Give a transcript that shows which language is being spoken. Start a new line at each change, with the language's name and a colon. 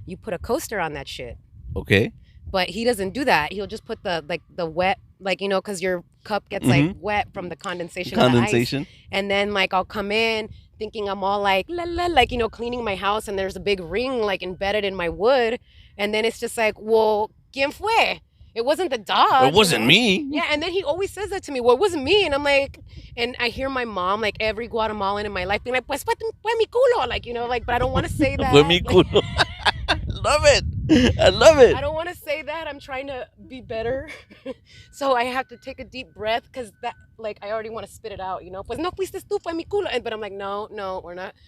English: You put a coaster on that shit. Okay. But he doesn't do that. He'll just put the wet, like, you know, because your cup gets like wet from the condensation of the ice. Condensation. And then like I'll come in thinking I'm all like la la, like, you know, cleaning my house and there's a big ring like embedded in my wood. And then it's just like, well,
Spanish: ¿quién fue?
English: It wasn't the dog. It wasn't me. Yeah, and then he always says that to me. Well, it wasn't me, and I'm like, and I hear my mom, like every Guatemalan in my life, being like,
Spanish: "Pues fue mi culo,"
English: like you know, like, but I don't want to say that.
Spanish: Fue mi
English: Like,
Spanish: culo.
English: Love it. I love it. I don't want to say that. I'm trying to be better, so I have to take a deep breath because that, like, I already want to spit it out. You know,
Spanish: pues no fuiste tú, fue mi culo,
English: but I'm like, no, no, we're not.